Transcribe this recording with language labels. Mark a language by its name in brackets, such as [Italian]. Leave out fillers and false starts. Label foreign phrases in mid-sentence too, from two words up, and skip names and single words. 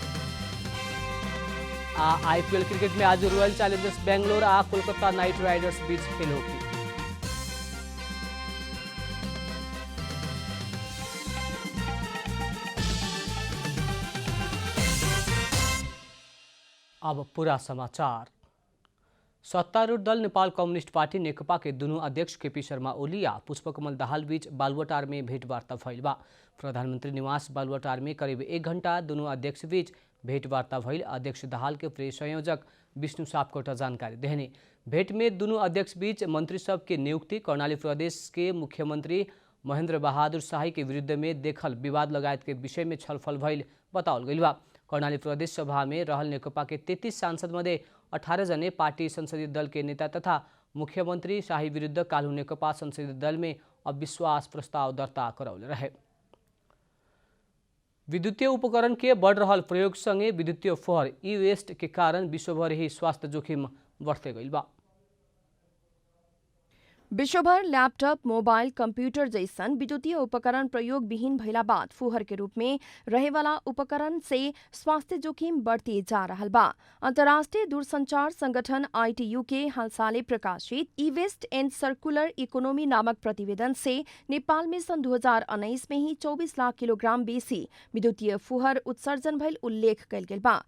[Bhojpuri] आईपीएल क्रिकेट में आज रॉयल चैलेंजर्स बेंगलोर और कोलकाता नाइट राइडर्स बीच खेल होगी। अब पूरा समाचार। सत्तारूढ़ दल नेपाल कम्युनिस्ट पार्टी नेकपा के दोनों अध्यक्ष केपी शर्मा ओली आ पुष्पकमल दाहाल बीच बालुआटार में भेंटवार्ता भइल बा। प्रधानमंत्री निवास बालुआटार में करीब 1 घंटा दोनों अध्यक्ष बीच भेंटवार्ता भइल। अध्यक्ष दाहाल के प्रेस संयोजक विष्णु सापकोटा जानकारी देहने। भेंट में दोनों अध्यक्ष बीच मंत्री सब के नियुक्ति, कर्णाली प्रदेश के मुख्यमंत्री महेंद्र बहादुर शाही के विरुद्ध में देखल विवाद लगायत के विषय में छलफल भइल बताओल गइल बा। कर्णाली प्रदेश सभा में रहल नेकपा के 33 सांसद मध्ये 18 जने पार्टी संसदीय दल के नेता तथा मुख्यमंत्री शाही विरुद्ध काल्हु नेकपा संसदीय दल में अविश्वास प्रस्ताव दर्ता करौले रहे। विद्युतीय उपकरण के बढ़ रहल प्रयोग संगे विद्युतीय फोहर ई वेस्ट के कारण विश्वभर ही स्वास्थ्य जोखिम बढ़ते गइल बा। विश्वभर लैपटॉप, मोबाइल, कंप्यूटर जैसन विद्युतीय उपकरण प्रयोग विहीन भइला बाद फुहर के रूप में रहेवाला उपकरण से स्वास्थ्य जोखिम बढ़ते जा रहल बा। अंतर्राष्ट्रीय दूरसंचार संगठन ITU के हालसाले प्रकाशित ई वेस्ट एंड सर्कुलर इकोनॉमी नामक प्रतिवेदन से नेपाल में सन 2019 में ही 24 लाख किलोग्राम बेसी विद्युतीय फुहर उत्सर्जन भइल उल्लेख कइल गेल बा।